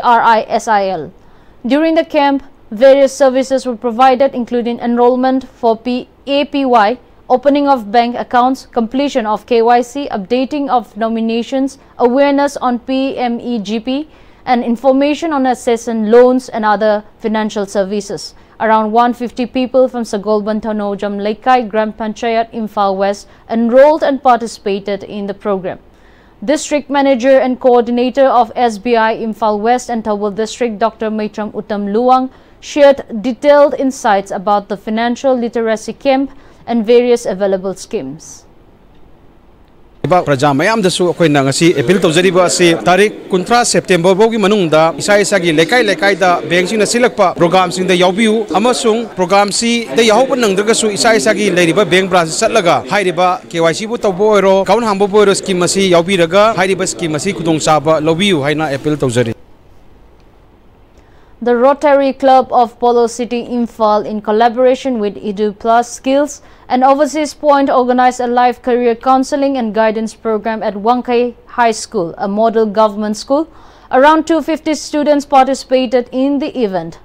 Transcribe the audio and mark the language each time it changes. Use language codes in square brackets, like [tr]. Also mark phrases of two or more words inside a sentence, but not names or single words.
[en] During the camp, Various services were provided, including enrollment for APY, opening of bank accounts, completion of KYC, updating of nominations, awareness on Pm-Istv, and information on accessing loans and other financial services. Around 150 people from Sagolban Thanojam Laikai Gram Panchayat Imphal West enrolled and participated in the program. District Manager and Coordinator of SBI Imphal West and Thawal District Dr. Maitram Uttam Luang shared detailed insights about the financial literacy camp and various available schemes. [mni] Praja mayam dasu akoi na ngasi appeal tawjariba ase tarik 19 September bogi manungda isa gi lekai da bank sing na silakpa program sing da yaubiu amasung program si da yahoba nangdraga su isa gi leiriba [en] bank branch [mni] satlaga hairiba KYC bu tawbo oiro account hangbo bo oiro scheme asi yaubiraga hairiba scheme asi khudong chaba lobiu haina appeal tawjari. [en] The Rotary Club of Polo City Imphal, in collaboration with Edu Plus Skills and Overseas Point, organized a live career counseling and guidance program at Wangkai High School, a model government school. Around 250 students participated in the event.